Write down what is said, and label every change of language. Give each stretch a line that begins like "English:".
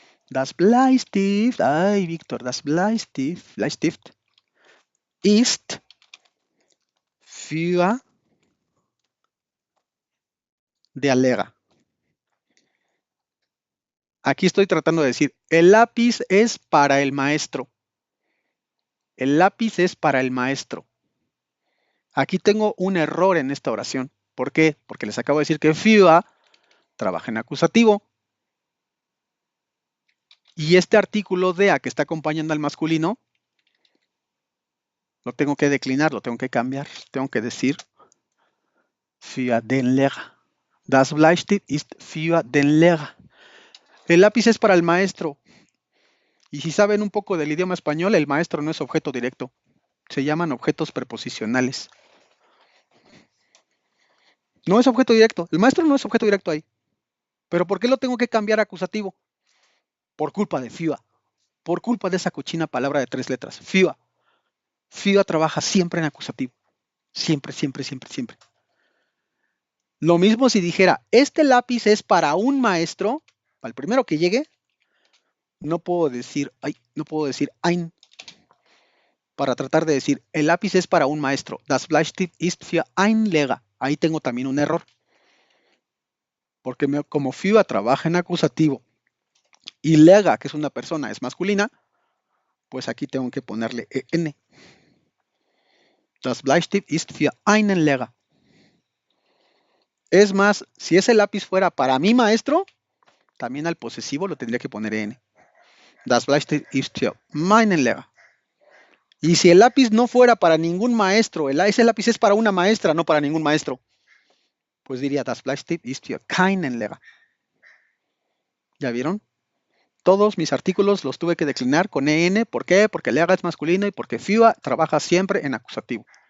German: Das Bleistift, ay Víctor, das Bleistift ist für der Lehrer.
Spanish: Aquí estoy tratando de decir, el lápiz es para el maestro. El lápiz es para el maestro. Aquí tengo un error en esta oración. ¿Por qué? Porque les acabo de decir que für trabaja en acusativo. Y este artículo der que está acompañando al masculino, lo tengo que declinar, lo tengo que cambiar. Tengo que decir
German: für den Lehrer. Das Bleistift ist für den Lehrer.
Spanish: El lápiz es para el maestro. Y si saben un poco del idioma español, el maestro no es objeto directo. Se llaman objetos preposicionales. No es objeto directo. El maestro no es objeto directo ahí. ¿Pero por qué lo tengo que cambiar a acusativo? Por culpa de FIUA. Por culpa de esa cochina palabra de 3 letras. FIUA. FIUA trabaja siempre en acusativo. Siempre, siempre, siempre, siempre. Lo mismo si dijera, este lápiz es para un maestro, para el primero que llegue, no puedo decir ein, para tratar de decir, el lápiz es para un maestro.
German: Das Bleistift ist für ein Lehrer.
Spanish: Ahí tengo también un error. Porque como FIUA trabaja en acusativo y lega, que es una persona, es masculina, pues aquí tengo que ponerle en.
German: Das Bleistift ist für einen Lehrer.
Spanish: Es más, si ese lápiz fuera para mi maestro, también al posesivo lo tendría que poner en.
German: Das Bleistift ist für meinen Lehrer.
Spanish: Y si el lápiz no fuera para ningún maestro, ese lápiz es para una maestra, no para ningún maestro, pues diría
German: Das Bleistift ist für keinen Lehrer.
Spanish: ¿Ya vieron? Todos mis artículos los tuve que declinar con en. ¿Por qué? Porque Lehrer es masculino y porque für trabaja siempre en acusativo.